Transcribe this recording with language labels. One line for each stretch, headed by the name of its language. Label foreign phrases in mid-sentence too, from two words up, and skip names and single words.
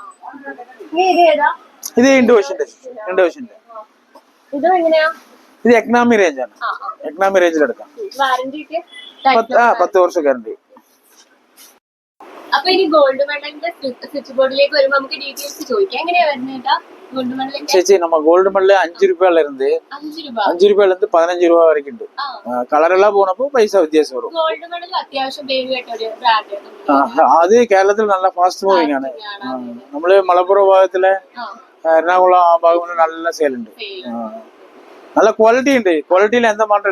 Malayalam: ഇത് ഇൻഡോവേഷന്റെ ഇത് എക്കണോമി റേഞ്ച് ആണ്. എക്കണോമി റേഞ്ചിൽ എടുക്കാം. 10 വർഷം ഗ്യാരണ്ടി. അപ്പൊ ഇനി ഗോൾഡ് മെഡലിന്റെ സ്വിച്ച് ബോർഡിലേക്ക് വരുമ്പോ നമുക്ക് ഡീറ്റെയിൽസ് ചോദിക്കാം. എങ്ങനെയാ വരുന്നേട്ടാ ഗോൾഡ് മെഡലിന്റെ?
Tamil: ചേച്ചി நம்ம கோல்டு மெடல் 5 ரூபாயில இருந்து 5 ரூபாயில இருந்து 15 ரூபாய் வரைக்கும் ഉണ്ട്.
Malayalam: കളർ എല്ലാം പോണപ്പോ പൈസ വ്യത്യാസം വരും. ഗോൾഡ് മെഡൽ അത്യാവശ്യം പേരുകേട്ട ഒരു ബ്രാൻഡ്. അത് കേരളത്തിൽ നല്ല ഫാസ്റ്റ് മൂവിംഗ് ആണ്. നമ്മള് മലപ്പുറം ഭാഗത്തിലെ എറണാകുളം ആ ഭാഗങ്ങളിൽ നല്ല സെയിൽ ഉണ്ട്. നല്ല ക്വാളിറ്റി ഉണ്ട്. ക്വാളിറ്റിയിൽ എന്താ മാറ്റമില്ല.